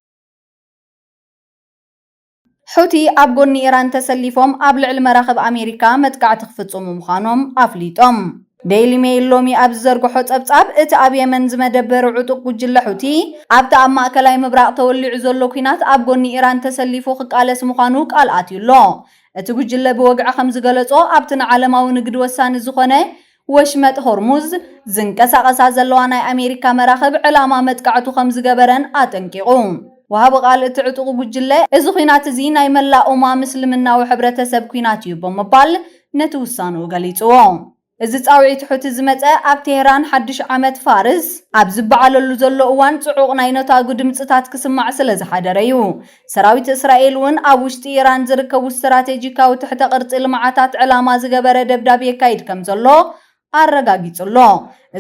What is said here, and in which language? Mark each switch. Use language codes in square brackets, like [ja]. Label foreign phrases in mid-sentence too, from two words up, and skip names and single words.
[ti] ሑቲ ኣብ ጎኒ ኢራን ተሰሊፎም ኣብ ልዕሊ መራኸብ ኣሜሪካ መጥቃዕቲ ክፍጽሙ ምዃኖም ኣፍሊጦም። ዴይሊ ሜይል ሎሚ ኣብ ዝዘርግሖ ጸብጻብ እቲ ኣብ የመን ዝመደበር ዕጡቕ ጉጅለ ሑቲ ኣብቲ ኣብ ማእከላይ ምብራቕ ተወሊዑ ዘሎ ኩናት ኣብ ጎኒ ኢራን ተሰሊፉ ክቃለስ ምዃኑ ቃል ኣትዩሎ። እቲ ጉጅለ ብወግዒ ከም ዝገለጾ ኣብቲ ንዓለማዊ ንግዲ ወሳኒ ዝኾነ ወሽመጥ ሆርሙዝ ዝንቀሳቐሳ ዘለዋ ናይ ኣሜሪካ መራኸብ ዕላማ መጥቃዕቱ ከም ዝገበረን ኣጠንቂቑ። [ar] وهاب قال اتعطق [ti] ጉጅለ እዚ ኩናት እዚ ናይ መላእ ምስልምናዊ ሕብረተሰብ ኩናት እዩ ብምባል ነቲ ውሳኑ ገሊጽዎ። እዚ ጻውዒት ሑቲ ዝመጸ ኣብ ቴህራን ሓድሽ ዓመት ፋርስ ኣብ ዝበዓለሉ ዘሎ እዋን ጽዑቕ ናይ ነታጉ ድምጽታት ክስማዕ ስለ ዝሓደረ እዩ። ሰራዊት እስራኤል እውን ኣብ ውሽጢ ኢራን ዝርከቡ ስትራቴጂካዊ ትሕተ ቅርጺ ልምዓታት ዕላማ ዝገበረ ደብዳቤ የካይድ ከም ዘሎ ኣረጋጊጹሎ። እዚ